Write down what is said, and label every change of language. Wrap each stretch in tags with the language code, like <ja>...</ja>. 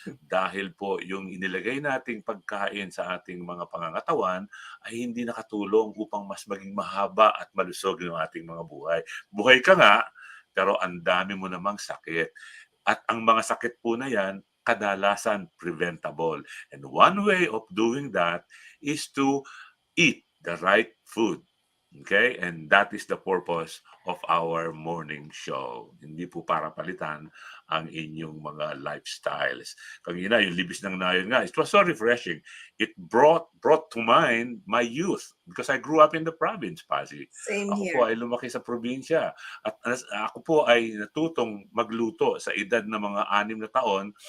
<tl>Dahil po yung inilagay nating pagkain sa ating mga pangangatawan ay hindi nakatulong upang mas maging mahaba at malusog yung ating mga buhay. Buhay ka nga, pero ang dami mo namang sakit. At ang mga sakit po na yan, kadalasan preventable.</tl> <en>And one way of doing that is to eat the right food. Okay? And that is the purpose of our morning show.</en> <tl>Hindi po para palitan ang inyong mga lifestyles.</tl> <en>Kanina, yung Libis ng Nayon nga, it was so refreshing. It brought to mind my youth because I grew up in the province, Pazzie. Same</en> <tl>Ako</tl> <en>here.</en> <tl>po ay lumaki sa probinsya. At ako po ay natutong magluto sa edad na mga 6 na taon.</tl>